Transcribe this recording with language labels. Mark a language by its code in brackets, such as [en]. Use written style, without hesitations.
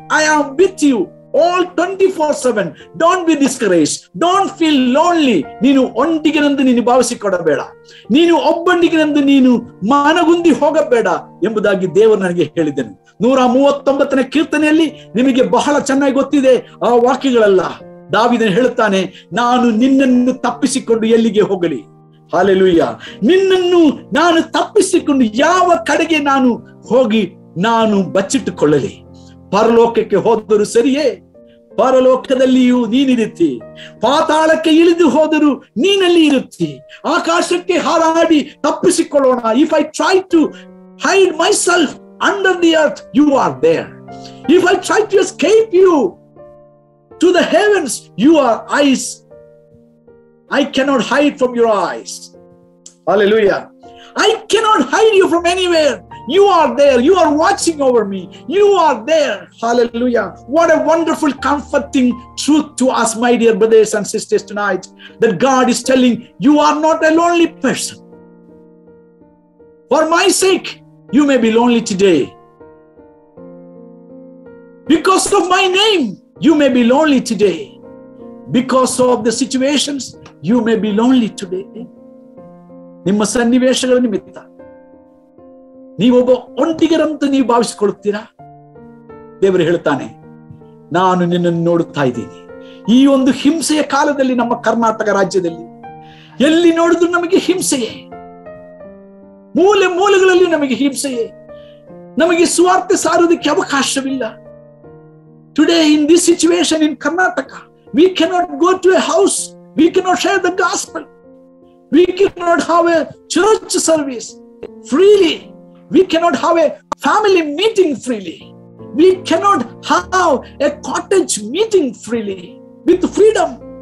[en] I am with you all 24/7. Don't be discouraged, don't feel lonely. [kn] ನೀನು ಒಂಟಿಗೆನೆಂದು ನೀನು ಭಾವಿಸಿಕೊಳ್ಳಬೇಡ, ನೀನು ಒಬ್ಬಂಟಿಗೆನೆಂದು ನೀನು ಮನಗುಂದಿ ಹೋಗಬೇಡ ಎಂಬುದಾಗಿ ದೇವರು ನನಗೆ ಹೇಳಿದನು. 139ನೇ ಕೀರ್ತನೆಯಲ್ಲಿ ನಿಮಗೆ ಬಹಳ ಚೆನ್ನಾಗಿ ಗೊತ್ತಿದೆ ಆ ವಾಕ್ಯಗಳೆಲ್ಲ. ದಾವೀದನು ಹೇಳುತ್ತಾನೆ, ನಾನು ನಿನ್ನನ್ನು ತಪ್ಪಿಸಿಕೊಂಡು ಎಲ್ಲಿಗೆ ಹೋಗಲಿ? ಹಾಲೆಲೂಯಾ. ನಿನ್ನನ್ನು ನಾನು ತಪ್ಪಿಸಿಕೊಂಡು ಯಾವ ಕಡೆಗೆ ನಾನು ಹೋಗಿ ನಾನು ಬಚ್ಚಿಟ್ಟುಕೊಳ್ಳಲಿ? ಪರಲೋಕಕ್ಕೆ ಹೋದರೂ ಸರಿಯೇ, ಪರಲೋಕದಲ್ಲಿಯೂ ನೀನಿರುತ್ತಿ, ಪಾತಾಳಕ್ಕೆ ಇಳಿದು ಹೋದರೂ ನೀನಲ್ಲಿ ಇರುತ್ತಿ, ಆಕಾಶಕ್ಕೆ ಹಾರಾಡಿ ತಪ್ಪಿಸಿಕೊಳ್ಳೋಣ. [en] If I try to hide myself under the earth, you are there. If I try to escape you to the heavens, your eyes, I cannot hide from your eyes. Hallelujah. I cannot hide you from anywhere. You are there. You are watching over me. You are there. Hallelujah. What a wonderful, comforting truth to us, my dear brothers and sisters, tonight, that God is telling you are not a lonely person. For my sake, you may be lonely today. Because of my name, you may be lonely today. Because of the situations, you may be lonely today. [kn] ನಿಮ್ಮ ಸನ್ನಿವೇಶಗಳ ನಿಮಿತ್ತ ನೀವೊಬ್ಬ ಒಂಟಿಗರಂತ ನೀವು ಭಾವಿಸಿಕೊಳ್ಳುತ್ತೀರಾ? ದೇವರು ಹೇಳ್ತಾನೆ, ನಾನು ನಿನ್ನನ್ನು ನೋಡುತ್ತಾ ಇದ್ದೀನಿ. ಈ ಒಂದು ಹಿಂಸೆಯ ಕಾಲದಲ್ಲಿ ನಮ್ಮ ಕರ್ನಾಟಕ ರಾಜ್ಯದಲ್ಲಿ ಎಲ್ಲಿ ನೋಡಿದ್ರು ನಮಗೆ ಹಿಂಸೆಯೇ, ಮೂಲೆ ಮೂಲೆಗಳಲ್ಲಿ ನಮಗೆ ಹಿಂಸೆಯೇ, ನಮಗೆ ಸುವಾರ್ತೆ ಸಾರುವುದಕ್ಕೆ ಅವಕಾಶವಿಲ್ಲ. [en] Today in this situation in Karnataka, we cannot go to a house, we cannot share the gospel, we cannot have a church service freely, we cannot have a family meeting freely, we cannot have a cottage meeting freely with freedom.